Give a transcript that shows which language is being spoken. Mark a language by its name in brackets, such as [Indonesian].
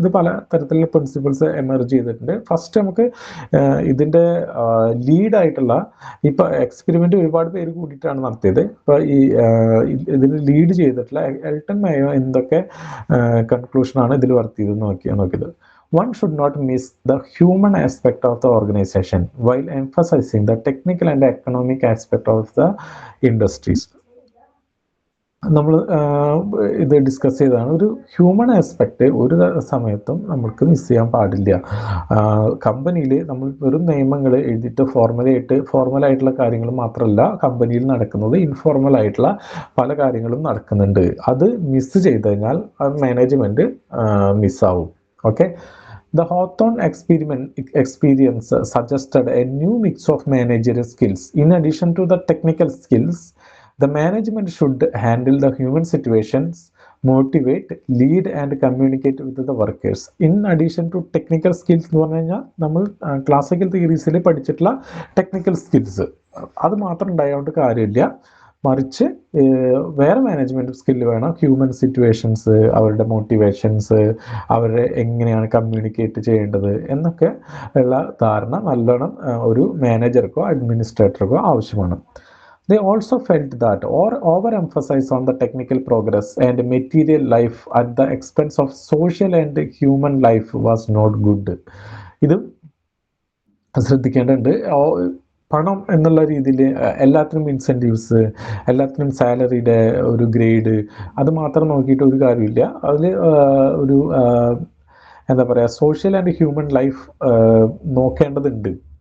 [Malayalam] ഇത് പല തരത്തിലുള്ള പ്രിൻസിപ്പിൾസ് എമർജ് ചെയ്തിട്ടുണ്ട്. ഫസ്റ്റ് നമുക്ക് ഇതിന്റെ ലീഡായിട്ടുള്ള ഇപ്പൊ എക്സ്പെരിമെന്റ് ഒരുപാട് പേര് കൂടിയിട്ടാണ് നടത്തിയത്. ഇപ്പൊ ഇതിന് ലീഡ് ചെയ്തിട്ടുള്ള എൽട്ടൺ മേയോ എന്തൊക്കെ കൺക്ലൂഷനാണ് ഇതിൽ വരുത്തിയത് നോക്കിയത്. [English] One should not miss the human aspect of the organization while emphasizing the technical and economic aspect of the industries. [Malayalam] നമ്മൾ ഇത് ഡിസ്കസ് ചെയ്തതാണ്. ഒരു ഹ്യൂമൻ ആസ്പെക്റ്റ് ഒരു സമയത്തും നമുക്ക് മിസ് ചെയ്യാൻ പാടില്ല. കമ്പനിയിൽ നമ്മൾ വെറും നിയമങ്ങൾ എഴുതിയിട്ട് ഫോർമലായിട്ടുള്ള കാര്യങ്ങൾ മാത്രമല്ല കമ്പനിയിൽ നടക്കുന്നത്, ഇൻഫോർമൽ ആയിട്ടുള്ള പല കാര്യങ്ങളും നടക്കുന്നുണ്ട്. അത് മിസ് ചെയ്ത് കഴിഞ്ഞാൽ management മിസ്സാവും. Okay. [English] The Hawthorne experience suggested a new mix of managerial skills. In addition to the technical skills, the management should handle the human situations, motivate, lead and communicate with the workers. In addition to technical skills [Malayalam] എന്ന് പറഞ്ഞു കഴിഞ്ഞാൽ നമ്മൾ classical തിയറീസിൽ പഠിച്ചിട്ടുള്ള technical skills അത് മാത്രം ഉണ്ടായതുകൊണ്ട് കാര്യമില്ല. മറിച്ച് വേറെ മാനേജ്മെന്റ് സ്കില്ല് വേണം. ഹ്യൂമൻ സിറ്റുവേഷൻസ്, അവരുടെ മോട്ടിവേഷൻസ്, അവരെ എങ്ങനെയാണ് കമ്മ്യൂണിക്കേറ്റ് ചെയ്യേണ്ടത് എന്നൊക്കെ ഉള്ള ധാരണ നല്ലോണം ഒരു മാനേജർക്കോ അഡ്മിനിസ്ട്രേറ്റർക്കോ ആവശ്യമാണ്. [English] They also felt that overemphasis on the technical progress and material life at the expense of social and human life was not good. [Malayalam] ഇത് ശ്രദ്ധിക്കേണ്ടതുണ്ട്. പണം എന്നുള്ള രീതിയിൽ എല്ലാത്തിനും ഇൻസെൻറ്റീവ്സ്, എല്ലാത്തിനും സാലറിയുടെ ഒരു ഗ്രേഡ് അത് മാത്രം നോക്കിയിട്ട് ഒരു കാര്യമില്ല. അതിൽ ഒരു എന്താ പറയുക സോഷ്യൽ ആൻഡ് ഹ്യൂമൻ ലൈഫ് നോക്കേണ്ടതുണ്ട്.